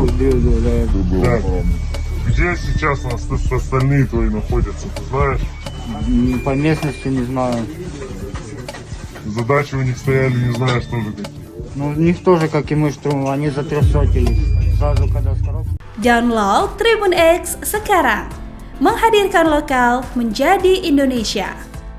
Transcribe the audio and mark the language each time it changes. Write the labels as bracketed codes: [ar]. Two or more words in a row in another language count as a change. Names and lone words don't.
[ru] да. Так. Где сейчас у нас остальные твои находятся, ты знаешь? По местности не знаю. Задачи у них стояли, не знаешь тоже какие. Ну, у них тоже, как и мы, штурм, они затрясотились. Сразу, когда с коробки. [id] Download Tribun X sekarang. Menghadirkan lokal menjadi Indonesia.